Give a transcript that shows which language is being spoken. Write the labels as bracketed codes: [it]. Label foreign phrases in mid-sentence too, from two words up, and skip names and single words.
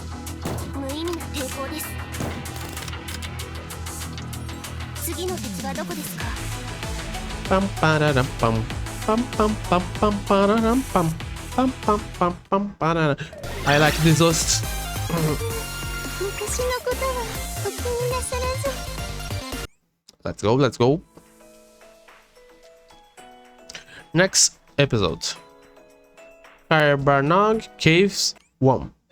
[en] Pam pararam pam pam pam pam pam pararam pam pam pam pam pam pararam. I like this host. Let's go, let's go. Next episode. Caerbornog Caves 1.